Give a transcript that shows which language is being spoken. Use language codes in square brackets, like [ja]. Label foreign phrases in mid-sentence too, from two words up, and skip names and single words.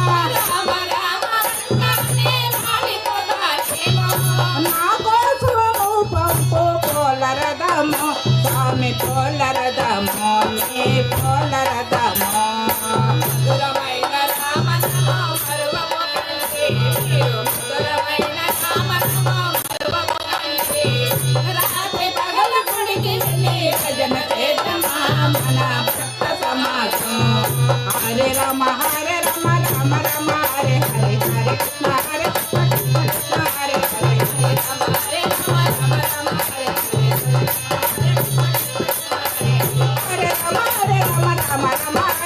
[te] నా కోసము పంపు పోలరదము స్వామి పోలరదము నీ పోలరదము. మధురమైన రామనామం మరువబోకండి. మీరు మధురమైన రామనామం మరువబోకండి. రాత్రి పగలు గుడికి వెళ్ళి భజన చేద్దామా మన భక్త సమాజం. [sa] హరే రామ హరే రామ రామ రామ హరే హరే హరే కృష్ణ హరే కృష్ణ కృష్ణ హరే హరే హరే రామ హరే రామ రామ రామ హరే హరే హరే రామ హరే రామ రామ రామ